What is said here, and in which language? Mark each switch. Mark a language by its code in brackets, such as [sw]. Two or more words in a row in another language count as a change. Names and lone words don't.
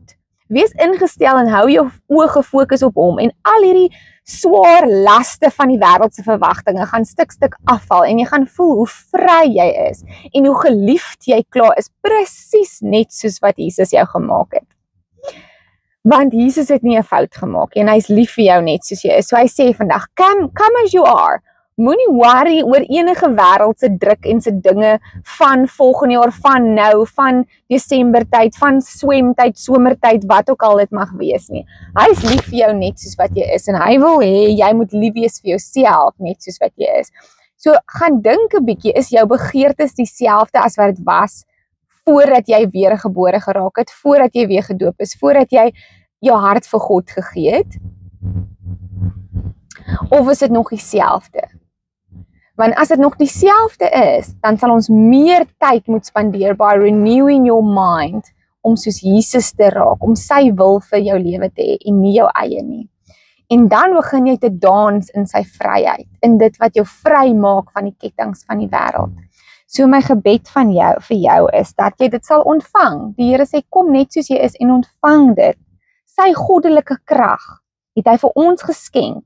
[af] Wees ingestel en hou jou oë gefokus op hom, en al hierdie swaar laste van die wêreldse verwagtinge gaan stuk afval, en jy gaan voel hoe vry jy is en hoe geliefd jy klaar is, presies net soos wat Jesus jou gemaak het. Want Jesus het nie 'n fout gemaak en hy's lief vir jou net soos jy is. So hy sê vandag, [en] come as you are. [af] Moenie worry oor enige wêreldse druk en se dinge van volgende jaar, van nou, van Desembertyd, van swemtyd, somertyd, wat ook al dit mag wees nie. Hy is lief vir jou net soos wat jy is, en hy wil hê jy moet lief wees vir jouself net soos wat jy is. So gaan dink 'n bietjie, is jou begeertes dieselfde as wat dit was voordat jy weergebore geraak het, voordat jy weer gedoop is, voordat jy jou hart vir God gegee het? Of is dit nog dieselfde? Want as dit nog dieselfde is, dan sal ons meer tyd moet spandeer by [en] renewing your mind, [af] om soos Jesus te raak, om sy wil vir jou lewe te hê, en nie jou eie nie. En dan begin jy te dans in sy vryheid, in dit wat jou vry maak van die kettinge van die wêreld. So my gebed van jou, vir jou is, dat jy dit sal ontvang. Die Here sê, kom net soos jy is en ontvang dit. Sy goddelike krag het hy vir ons geskenk.